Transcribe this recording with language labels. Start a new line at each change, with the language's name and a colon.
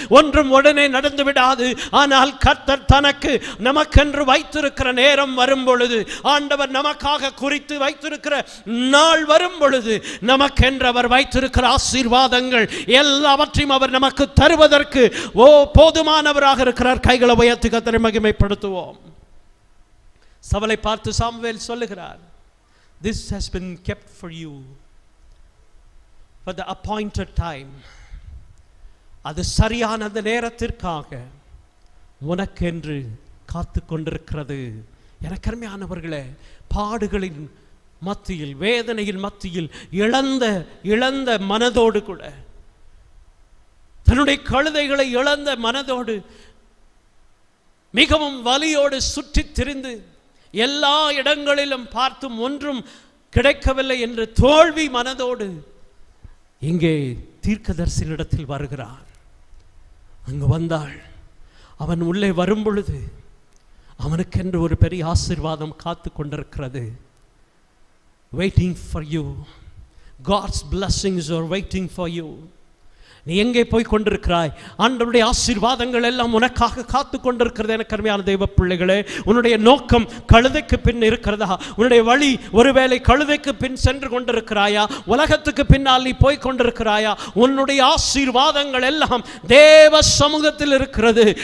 Tamil: ஒன்றும் உடனே நடந்து விடாது. ஆனால் கர்த்தர் தனக்கு நமக்கென்று வைத்திருக்கிற நேரம் வரும் பொழுது, ஆண்டவர் நமக்காக குறித்து வைத்திருக்கிற நாள் வரும் பொழுது, நமக்கென்று அவர் வைத்திருக்கிற ஆசீர்வாதங்கள் எல்லாவற்றையும் அவர் நமக்கு தருவதற்கு போதுமானவராக இருக்கிறார். கைகளை உயர்த்தி கர்த்தரை மகிமைப்படுத்துவோம். சவுலை பார்த்து சாமுவேல் சொல்லுகிறார்,
English: this has been kept for you for the appointed time.
Tamil: அது சரியான அந்த நேரத்திற்காக உனக்கென்று காத்து கொண்டிருக்கிறது. எனக்கு அருமையானவர்களே, பாடுகளின் மத்தியில், வேதனையின் மத்தியில் இழந்த மனதோடு கூட, தன்னுடைய கழுதைகளை இழந்த மனதோடு, மிகவும் வலியோடு சுற்றித் திரிந்து எல்லா இடங்களிலும் பார்த்தும் ஒன்றும் கிடைக்கவில்லை என்று தோல்வி மனதோடு இங்கே தீர்க்கதரிசனிடத்தில் வருகிறான். அங்கு வந்தாள். அவன் உள்ளே வரும் பொழுது அவனுக்கென்று ஒரு பெரிய ஆசீர்வாதம் காத்து கொண்டிருக்கிறது.
English: Waiting for you. God's blessings are waiting for you.
Tamil: நீ எங்கே போய் கொண்டிருக்கிறாய்? ஆண்டவருடைய ஆசீர்வாதங்கள் எல்லாம் உனக்காக காத்து கொண்டிருக்கிறது. எனக்கு அருமையான தெய்வ பிள்ளைகளே, உன்னுடைய நோக்கம் கழுதைக்கு பின் இருக்கிறதா? உன்னுடைய வழி ஒருவேளை கழுதைக்கு பின் சென்று கொண்டிருக்கிறாயா? உலகத்துக்கு பின்னால் நீ போய் கொண்டிருக்கிறாயா? உன்னுடைய ஆசீர்வாதங்கள் எல்லாம் தேவ சமூகத்தில் இருக்கிறது.